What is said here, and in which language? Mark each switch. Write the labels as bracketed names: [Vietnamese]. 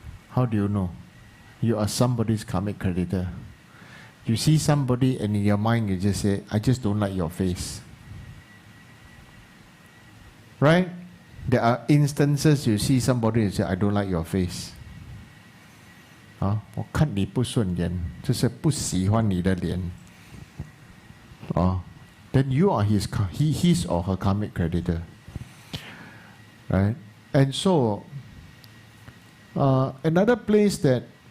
[English] How do you know you are somebody's karmic creditor? You see somebody and in your mind you just say, I just don't like your face. Right? There are instances you see somebody and say, I don't like your face. [Chinese] 我看你不顺眼，就是不喜欢你的脸。 [English] Then you are his or her karmic creditor, right? And so another place that